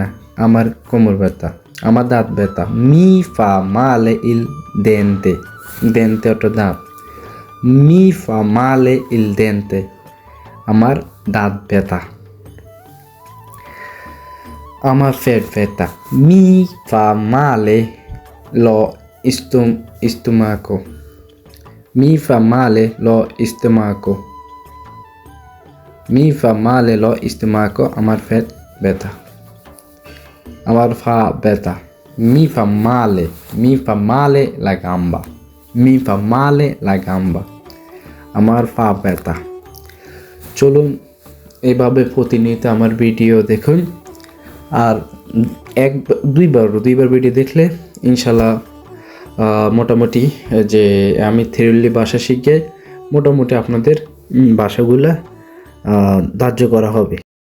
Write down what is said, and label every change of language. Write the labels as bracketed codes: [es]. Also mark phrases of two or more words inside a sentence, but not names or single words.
[bn] আমার কোমর ব্যথা। আমার দাঁত ব্যথা। [it] mi fa male il dente. দেন্তে ওটা দাঁত। mi fa male il dente. [bn] আমার দাঁত ব্যথা। আমার পেট ব্যথা। [it] mi fa male lo stomaco. Mi fa male lo stomaco. Mi fa male lo stomaco. [bn] আমার পেট ব্যথা। আমার পা ব্যথা। [it] Mi fa male. Mi fa male la gamba. Mi fa male la gamba. [bn] আমার পা ব্যথা। চলুন এভাবে প্রতিনিয়ত আমার ভিডিও দেখুন। আর দুইবার ভিডিও দেখলে ইনশাল্লাহ মোটামুটি যে আমি থিওরি ভাষা শিখে মোটামুটি আপনাদের ভাষাগুলা ধার্য করা হবে।